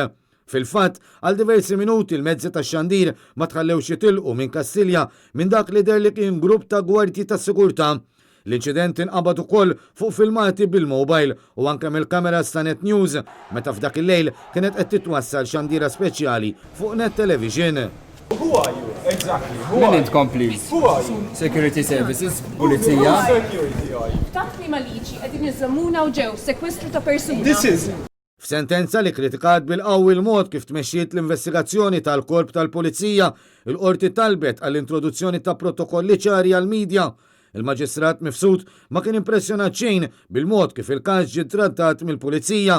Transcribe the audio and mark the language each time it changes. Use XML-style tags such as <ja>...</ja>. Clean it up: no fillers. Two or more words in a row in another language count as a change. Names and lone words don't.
<mt>Fil-fatt, għal diversi minuti l-mezzi ta' xandir ma tħallewx jitilqu minn Kassilja minn dak li der li kien grupp ta' gwardji ta' sigurtà. L-inċident inqabad ukoll fuq filmati bil-mobile u anke mill-kameras ta' Net News meta f'dak il-lejl kienet qed titwassal xandira speċjali fuq Net Television.</mt> <en>Who are you? Exactly. Who</en> <mt>Min</mt> <en>are you?</en> <mt>intkom please?</mt> <en>Who are you? Security Services, Who</en> <mt>Pulizija.</mt> <en>security are you?</en> <mt>Taħt li maliċi għedin iżammuna u ġew sekwestru ta' persuna.</mt> <en>This is</en> <mt>F'sentenza li kritikat bil-qawwi l-mod kif tmexxiet l-investigazzjoni tal-Korp tal-Pulizija, il-qorti talbet għall-introduzzjoni ta' protokolli ċari għal-medja. Il-Maġistrat Mifsud ma kien impressjonat xejn bil-mod kif il-każ ġie trattat mill-Pulizija.</mt>